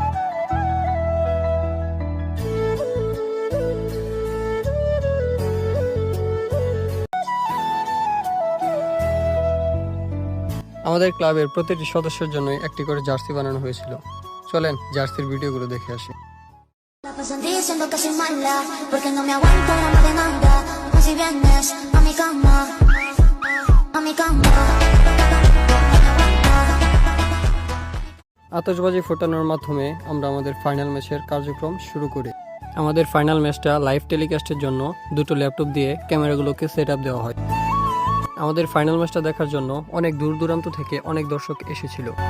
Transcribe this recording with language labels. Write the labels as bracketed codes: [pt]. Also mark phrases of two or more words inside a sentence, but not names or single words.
[bn] আমাদের ক্লাবের প্রতিটি সদস্যের জন্যই একটি করে জার্সি বানানো হয়েছিল। চলেন জার্সির ভিডিওগুলো দেখে আসি। [es] La pasan diciendo que soy mala, porque no me aguanto la más de nada. Pues si vienes a mi cama, a mi cama. [bn] আতশবাজি ফোটানোর মাধ্যমে আমরা আমাদের ফাইনাল ম্যাচের কার্যক্রম শুরু করি। আমাদের ফাইনাল ম্যাচটা লাইভ টেলিকাস্টের জন্য দুটো ল্যাপটপ দিয়ে ক্যামেরাগুলোকে সেট আপ দেওয়া হয়। আমাদের ফাইনাল ম্যাচটা দেখার জন্য অনেক দূর দূরান্ত থেকে অনেক দর্শক এসেছিল।